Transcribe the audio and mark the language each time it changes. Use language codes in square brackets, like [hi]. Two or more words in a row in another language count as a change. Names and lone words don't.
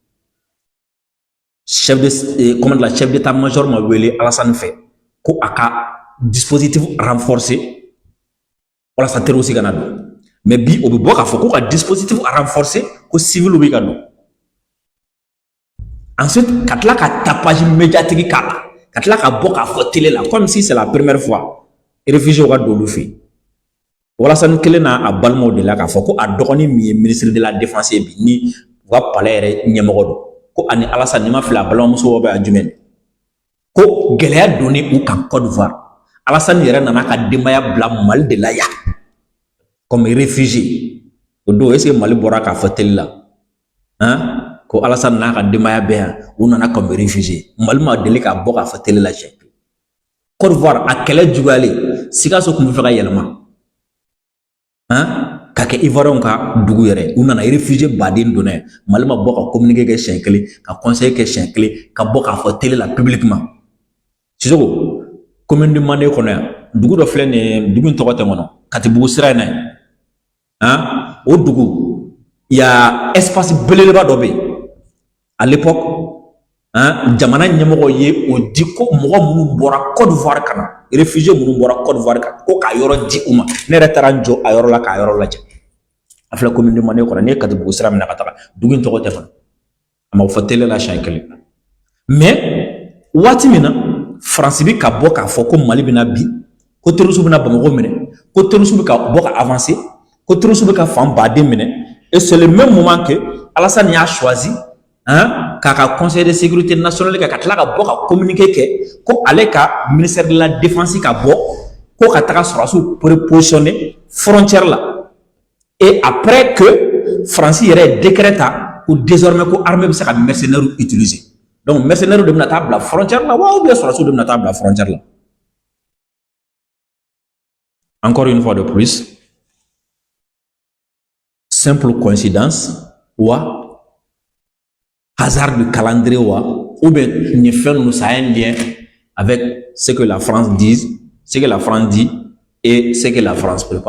[fr] chef d'état-major [bm] ma wele Alassane fɛ ko a ka [fr] dispositif renforcé [bm] walasa terroriste kana don mais bi o bɛ bɔ k'a fɔ ko ka [fr] dispositif renforcé [bm] ko civil bɛ ka don ensuite ka tila ka [fr] tapage médiatique [bm] k'a la ka tila ka bɔ k'a fɔ télé la [fr] comme si c'est la première fois [bm] réfugiés ka don olu fɛ yen Alassane kelen n'a balimaw de la k'a fɔ ko a dɔgɔnin min ye [fr] ministre de la défense [bm] ye bi ni u ka palais yɛrɛ ɲɛmɔgɔ don ko ani Alassane n'i ma fili a balimamuso bɛ a jumɛn ko gɛlɛya donnen u kan Côte d'Ivoire Alassane yɛrɛ nana ka denbaya bila Mali de la yan [fr] comme réfugié [bm] o don [fr] est-ce que [bm] Mali bɔra k'a fɔ télé la hein ko Alassane n'a ka denbaya bɛɛ yan u nana [fr] comme réfugié [bm] Mali ma deli k'a bɔ k'a fɔ télé la siɲɛ Côte d'Ivoire a kɛlɛ juguyalen Sikaso tun bɛ fɛ ka yɛlɛma ka kɛ Ivoirien ka dugu yɛrɛ u nana réfugié baden donna Mali ma bɔ ka communiqué kɛ siɲɛ kelen ka conseil kɛ siɲɛ kelen ka bɔ k'a fɔ télé la publiquement Sisoko commune de Mandé kɔnɔ yan dugu dɔ filɛ nin ye dugu in tɔgɔ tɛ n kɔnɔ Katibugu sira in na yen o dugu [fr] il y a espace [bm] belebeleba dɔ bɛ yen [fr] à l'époque [bm] jamana ɲɛmɔgɔ ye o di ko mɔgɔ minnu bɔra Côte d'Ivoire kana réfugié minnu bɔra Côte d'Ivoire kan ko k'a yɔrɔ di u ma ne yɛrɛ taara n jɔ a yɔrɔ la k'a yɔrɔ lajɛ a filɛ commune de Mandé kɔnɔ n'i ye Katibugu sira minɛ ka taga dugu in tɔgɔ tɛ fana a ma fɔ télé la siɲɛ kelen mais waati min na Faransi bi ka bɔ k'a fɔ ko Mali bɛna bi ko terroriste bɛna Bamako minɛ ko terroriste bɛ ka bɔ ka avancer ko terroriste bɛ ka fan baden minɛ [fr] et c'est le même moment que [bm] Alassane y'a choisi k'a ka [fr] conseil de sécurité nationale [bm] kɛ ka tila ka bɔ ka communiqué kɛ ko ale ka [fr] ministère de la défense [bm] ka bɔ ko ka taga sɔrɔsiw prépositionner frontière la [fr] et après que [bm] Faransi yɛrɛ décret ta ko désormais ko armée bɛ se ka mercenaires utiliser donc mercenaires de bɛna taa bila frontière la wa [fr] ou bien [bm] sɔrɔsiw de bɛna taa bila frontière la [fr] encore une fois de plus simple coïncidence wa hasard du calendrier ou bien ça a un lien avec ce que la France dit, ce que la France dit et ce que la France prépare.